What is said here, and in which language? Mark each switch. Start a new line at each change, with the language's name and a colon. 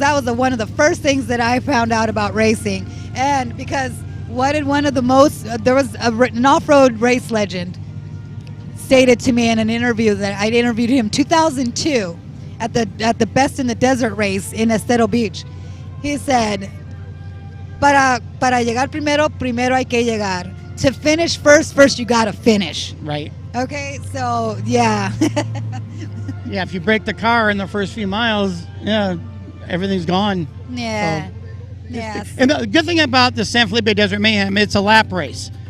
English: That was one of the first things that I found out about racing. And because there was an off-road race legend stated to me in an interview that I interviewed him 2002 at the Best in the Desert race in Estero Beach. He said,
Spanish: para llegar primero hay que llegar.
English: To finish first you gotta finish. Right. Okay, so yeah. Yeah, if you break the car in the first few miles, yeah, everything's gone. Yeah. So, Yes. And the good thing about the San Felipe Desert Mayhem, it's a lap race.